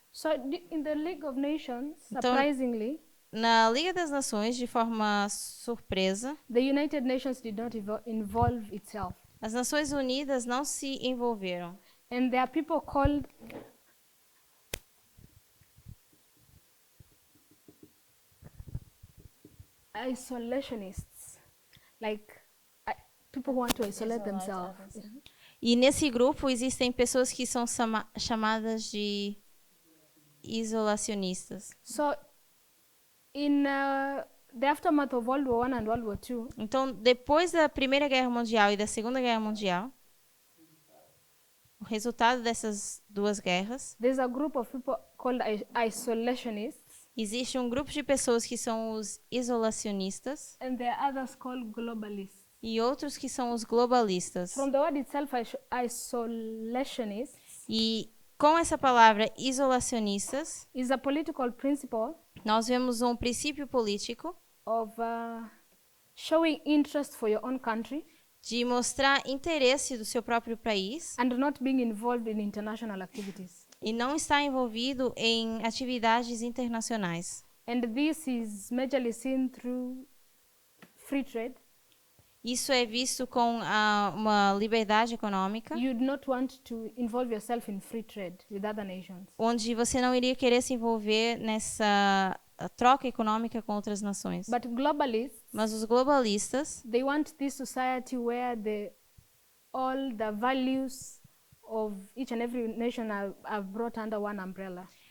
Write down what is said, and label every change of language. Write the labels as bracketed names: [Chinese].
[English] So in the League of Nations, [Portuguese] Então- [English] surprisingly, [Portuguese] Na Liga das Nações, de forma surpresa, [English] the United Nations did not involve itself. [Portuguese] as Nações Unidas não se envolveram. [English] And there are people called isolationists, like people who want to isolate themselves. [Portuguese] E nesse grupo existem pessoas que são chamadas de isolacionistas. [English] So in the aftermath of World War I and World War II, [Portuguese] Então, depois da Primeira Guerra Mundial e da Segunda Guerra Mundial, o resultado dessas duas guerras, [English] there's a group of people called isolationists, [Portuguese] existe um grupo de pessoas que são os isolacionistas [English] and there are others called globalists. [Portuguese] e outros que são os globalistas. [English] From the word itself, isolationists [Portuguese] E com essa palavra isolacionistas, [English] is a political principle [Portuguese] nós vemos um princípio político [English] of showing interest for your own country [Portuguese] de mostrar interesse do seu próprio país [English] and not being involved in international activities. [Portuguese] e não estar envolvido em atividades internacionais. [English] And this is majorly seen through free trade. [Portuguese] Isso é visto com uma liberdade econômica, [English] You'd not want to involve yourself in free trade with other nations. [Portuguese] onde você não iria querer se envolver nessa troca econômica com outras nações. [English] But globalists, [Portuguese] Mas os globalistas, [English] they want this society where all the values of each and every nation are brought under one umbrella.